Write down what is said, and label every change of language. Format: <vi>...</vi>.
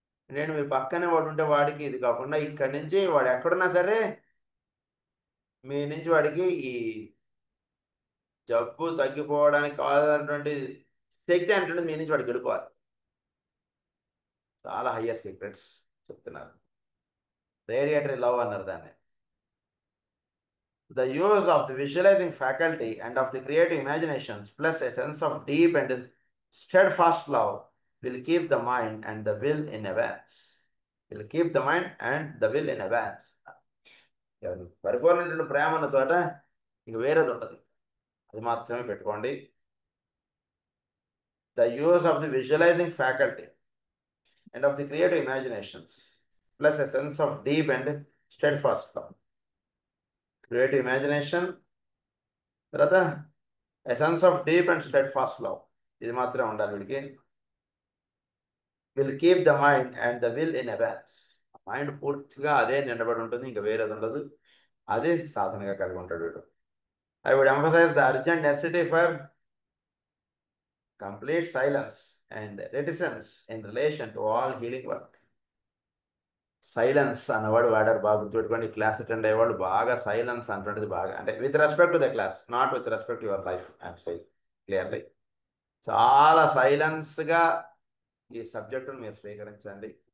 <te>నేను మీ పక్కనే వాడు ఉంటే వాడికి ఇది కాకుండా ఇక్కడి నుంచి వాడు ఎక్కడున్నా సరే మీ నుంచి వాడికి ఈ జబ్బు తగ్గిపోవడానికి కావాల్సినటువంటి శక్తి అంటే మీ నుంచి వాడికి వెళ్ళిపోవాలి. చాలా హయ్యర్ సీక్రెట్స్ చెప్తున్నారు. రేడియేటరీ లవ్ అన్నారు దాన్ని.</te> <en>The use of the visualizing faculty and of the creative imaginations plus a sense of deep and steadfast love will keep the mind and the will in abeyance. Will keep the mind and the will in abeyance.</en> <te>పరిపూర్ణమైన ప్రేమ ఉన్న చోట ఇక వేరేది ఉంటుంది, అది మాత్రమే పెట్టుకోండి.</te> <en>The use of the visualizing faculty and of the creative imaginations plus a sense of deep and steadfast love. Creative imagination, తర్వాత a sense of deep and steadfast love,</en> <te>ఇది మాత్రమే ఉండాలి వీడికి.</te> <en>Will keep the mind and the will in abeyance.</en> <te>Mind పూర్తిగా అదే నిండబడి ఉంటుంది, ఇంకా వేరేది ఉండదు, అదే సాధనగా కలిగి ఉంటాడు వీడు.</te> <en>I would emphasize the urgent necessity for complete silence and reticence in relation to all healing work.</en> <te>Silence అన్నవాడు వాడారు, బాగా గుర్తుపెట్టుకోండి. క్లాస్ అటెండ్ అయ్యేవాళ్ళు బాగా సైలెన్స్ అంటున్నది బాగా, అంటే</te> <en>With respect to the class, not with respect to your life. I'm saying clearly,</en> <te>చాలా సైలెన్స్గా ఈ సబ్జెక్టును మీరు స్వీకరించండి.</te>